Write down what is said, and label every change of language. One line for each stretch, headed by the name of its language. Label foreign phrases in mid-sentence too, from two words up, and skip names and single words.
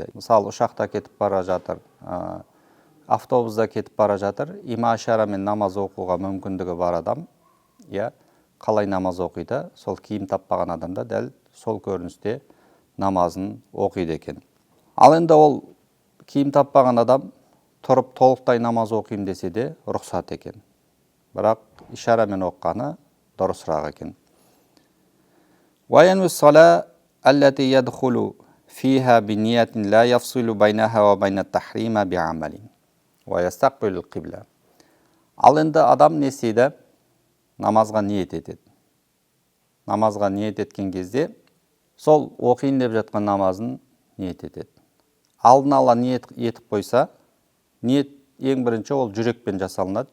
Kazakh: Мысалы, ұшақта кетіп бара жатыр, автобуста кетіп бара жатыр, има ишарамен намаз оқуға мүмкіндігі бар адам, қалай намаз оқиды? Сол киім таппаған адамда дәл сол көріністе намазын оқиды екен. Ал енді ол киім таппаған адам тұрып толықтай намаз оқимын десе де рұқсат екен. Бірақ ишарамен оққаны дұрысырақ екен.
Arabic: وينوي الصلاة التي يدخل فيها بنية لا يفصل بينها وبين التحريم بعمل ويستقبل القبلة.
Kazakh: Ал енді адам не істейді? Намазға ниет етеді. Намазға ниет еткен кезде сол оқиын деп жатқан намазын ниет етеді. Алдын ала ниет етіп қойса, ниет ең бірінші ол жүрекпен жасалынады.